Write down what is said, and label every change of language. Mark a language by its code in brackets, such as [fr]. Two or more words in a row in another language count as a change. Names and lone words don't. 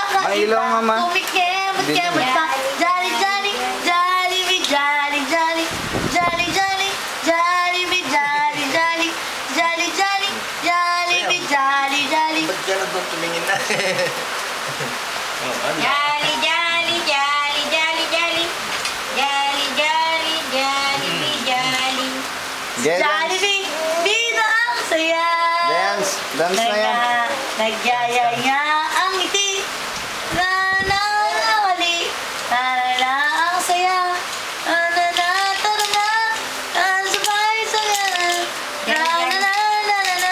[tl] ilaw, mama. Kumikemot, kemot pa. Jolly, jolly, Jollibee, jolly, jolly. Jolly, jolly, Jollibee, jolly, jolly. Jolly, jolly, Jollibee, jolly, jolly. Ba't ka na doon tumingin na? Jolly, jolly, jolly, jolly, jolly. Jolly, jolly, Jollibee, jolly. Jollibee, bida ang saya. [en] Dance. Dance [tl] na yan. Nagyayaya ang ngiti. Nananawali. Tarala ang saya. Nanana, tarana. Sabay saya. Nananana.